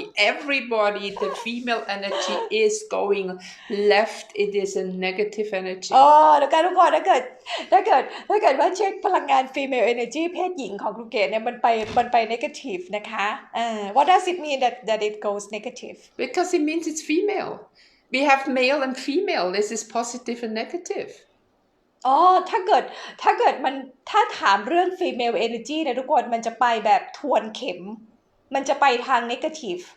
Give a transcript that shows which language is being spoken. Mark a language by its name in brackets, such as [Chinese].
[English] Everybody, the female energy is going left. It is a negative energy. [Thai] แล้วกันทุกคนถ้าเกิดว่าเช็คพลังงาน female energy เพศหญิงของครูเกดเนี่ยมันไป negative นะคะ [English] What does it mean that it goes negative? Because it means it's female.We have male and female. This is positive and negative. [Thai] ถ้าเกิดมันถ้าถามเรื่อง female energy นะทุกคนมันจะไปแบบทวนเข็มมันจะไปทาง negative